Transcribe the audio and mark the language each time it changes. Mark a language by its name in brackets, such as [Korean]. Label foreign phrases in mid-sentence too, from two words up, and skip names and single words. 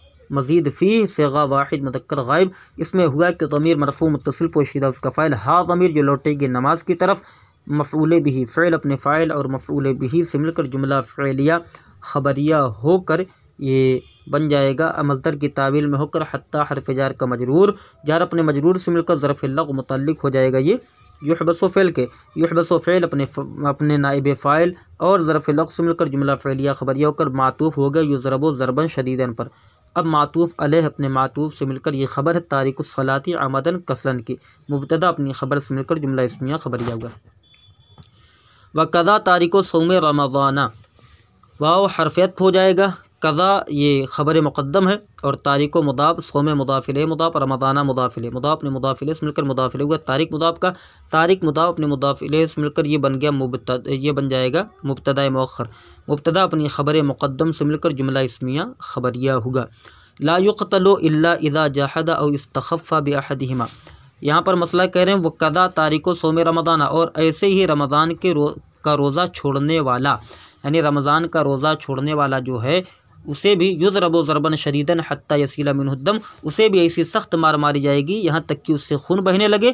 [Urdu] مزید فی صیغہ واحد مذکر غائب، اس میں ہوا کہ ضمیر مرفوع متصل پوشیدہ اس کا فاعل، ہا ضمیر جو لوٹے گی نماز کی طرف، مفعول بہ فعل اپنے فاعل اور مفعول بہ سے مل کر جملہ فعلیہ خبریہ ہو کر یہ بن جائے گا مصدر کی تاویل میں ہو کر حتیٰ حرف جار کا مجرور، جار اپنے مجرور سے مل کر ظرف لغو متعلق ہو جائے گا یہ یحبس فعل کے، یحبس فعل اپنے نائب فاعل اور ظرف لغو سے مل کر جملہ فعلیہ خبریہ ہو کر معطوف ہو گیا [Arabic] يضرب ضربا شديدا [Urdu] पर। اب معطوف علیہ اپنے معطوف سے مل کر یہ خبر ہے [Arabic] تارك الصلاة عامدا كسلا [Urdu] کی، مبتدا اپنی خبر سے مل کر جملہ اسمیہ خبریہ ہوگا. [Arabic] وكذا تارك صوم رمضان, [Urdu] واو حرفیت ہو جائے گا، کذا یہ خبر مقدم ہے اور تارک مضاف، صوم مضاف الیہ مضاف، رمضان مضاف الیہ مضاف اپنے مضاف الیہ سے مل کر مضاف الیہ ہوا، تارک مضاف کا تارک مضاف اپنے مضاف الیہ سے مل کر یہ بن گیا یہ بن جائے گا مبتدا مؤخر، مبتدا اپنی خبر مقدم سے مل کر جملہ اسمیہ خبریہ ہوگا. [Arabic] لا يقتل إلا إذا جحد أو استخف بأحدهما, [Urdu] یہاں پر مسئلہ کہہ رہے ہیں وہ [Arabic] كذا تارك صوم رمضان, [Urdu] اور ایسے ہی رمضان کے کا روزہ چھوڑنے والا، یعنی رمضان کا روزہ چھوڑنے والا جو ہے اسے بھی [Arabic] يضرب ضربا شديدا حتى يسيل منه دم, [Urdu] اسے بھی ایسی سخت مار ماری جائے گی یہاں تک کہ اس سے خون بہنے لگے.